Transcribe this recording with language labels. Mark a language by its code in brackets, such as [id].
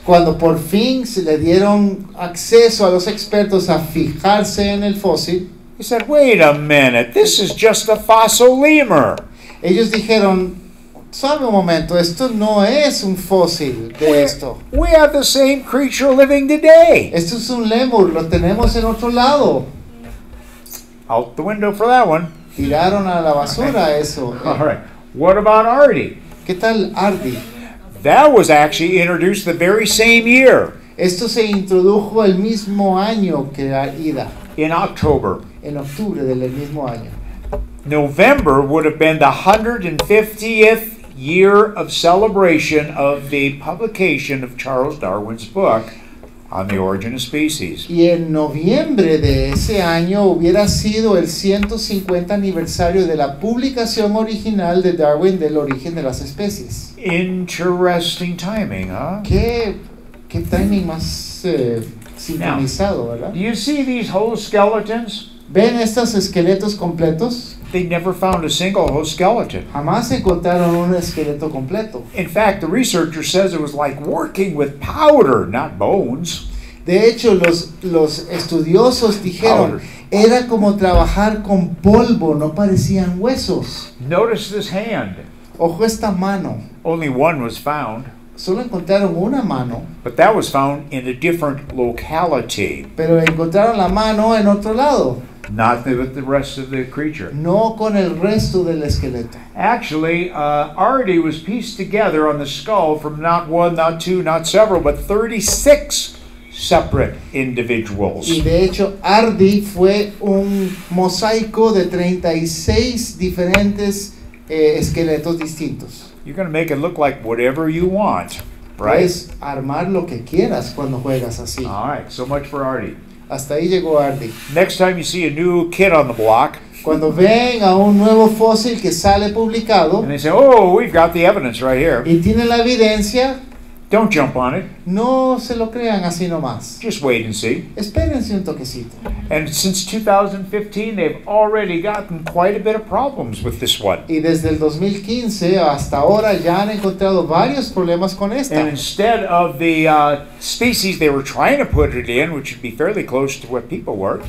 [es] Cuando por fin se le dieron acceso a los expertos a fijarse en el fósil, [en] they said, wait a minute, this is just a fossil lemur. [es] ellos dijeron, sabe un momento, esto no es un fósil de esto. [en] We have the same creature living today. [es] Esto es un lémur, lo tenemos en otro lado. [en] Out the window for that one. [es] Tiraron a la basura eso. [en] All right. What about Artie? [es] ¿Qué tal Ardi? [en] That was actually introduced the very same year, [es] Esto se introdujo el mismo año que Ida, [en] in October. [es] en octubre del mismo año. [en] November would have been the 150th year of celebration of the publication of Charles Darwin's book on the origin of species. [es] Y en noviembre de ese año hubiera sido el 150 aniversario de la publicación original de Darwin del origen de las especies. [en] Interesting timing, huh? [es] Qué timing más sincronizado, ¿verdad? [en] Do you see these whole skeletons? [es] ¿Ven estos esqueletos completos? [en] They never found a single whole skeleton. [es] Jamás encontraron un esqueleto completo. [en] In fact, the researcher says it was like working with powder, not bones. [es] De hecho, los estudiosos dijeron, era como trabajar con polvo, no parecían huesos. [en] Notice this hand. [es] Ojo esta mano. [en] Only one was found, [es] Solo encontraron una mano, [en] but that was found in a different locality, [es] pero encontraron la mano en otro lado, [en] not with the rest of the creature. [es] no con el resto del esqueleto. [en] Actually, Artie was pieced together on the skull from not one, not two, not several, but 36 separate individuals. [es] Y de hecho, Ardi fue un mosaico de 36 diferentes esqueletos distintos. [en] You're going to make it look like whatever you want, right? [es] Puedes armar lo que quieras cuando juegas así. [en] All right, so much for Artie. [es] Hasta ahí llegó Ardi. [en] Next time you see a new kid on the block, [es] Cuando ven a un nuevo fósil que sale publicado [en] and they say, oh, we've got the evidence right here, [es] y tienen la evidencia, [en] don't jump on it. [es] no se lo crean así nomás. [en] Just wait and see. [es] Espérense un toquecito. [en] And since 2015, they've already gotten quite a bit of problems with this one. [es] Y desde el 2015 hasta ahora ya han encontrado varios problemas con esta. [en] And instead of the species they were trying to put it in, which would be fairly close to what people were,